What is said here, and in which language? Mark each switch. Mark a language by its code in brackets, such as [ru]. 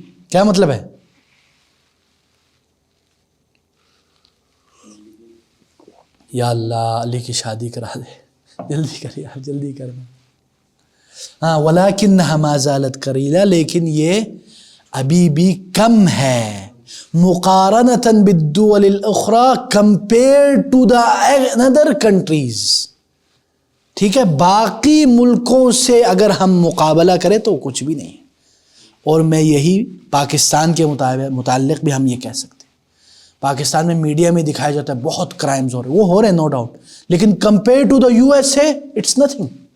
[ur] کیا مطلب ہے؟ یا اللہ علی کی شادی کرا دے, جلدی کر یار, جلدی کرنا. ہاں [ar] ولیکنھا ما زالت قلیلہ, [ur] لیکن یہ ابھی بھی کم ہے. [ar] مقارنۃ بالدول الاخری, [en] compared to the other countries. [ur] ٹھیک ہے, باقی ملکوں سے اگر ہم مقابلہ کریں تو کچھ بھی نہیں ہے. اور میں یہی پاکستان کے متعلق بھی ہم یہ کہہ سکتے ہیں. پاکستان میں میڈیا میں دکھایا جاتا ہے بہت کرائمز ہو رہے ہیں, وہ ہو رہے ہیں نو ڈاؤٹ, لیکن [en] Compare to the U S A it's nothing.